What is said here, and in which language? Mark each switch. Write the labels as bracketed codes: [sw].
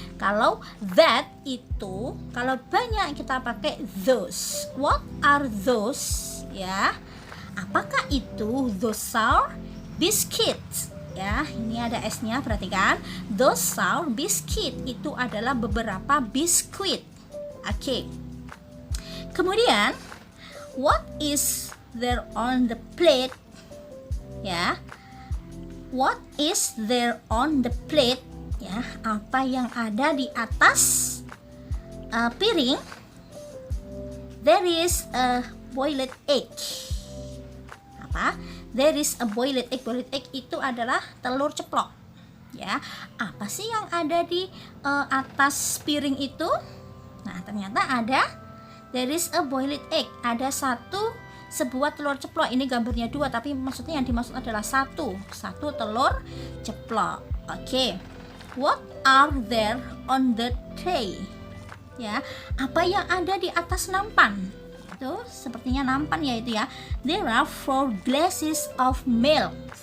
[id] Kalau that itu, kalau banyak kita pakai those. [en] What are those ya? [id] Apakah itu? [en] Those are biscuits ya. [id] Ini ada s-nya, perhatikan. [en] Those are biscuit, [id] itu adalah beberapa biskuit. Oke. [en] Kemudian what is there on the plate ya? What is there on the plate ya? [id] Apa yang ada di atas piring? [en] There is a boiled egg. Apa? There is a boiled egg. Boiled egg [id] itu adalah telur ceplok ya. Apa sih yang ada di atas piring itu? Nah, ternyata ada [en] there is a boiled egg. [id] Ada sebuah telur ceplok. Ini gambarnya dua, tapi maksudnya yang dimaksud adalah satu telur ceplok. Oke. [en] What are there on the tray? [id] Ya, apa yang ada di atas nampan? Itu sepertinya nampan ya itu ya. [en] There are 4 glasses of milk.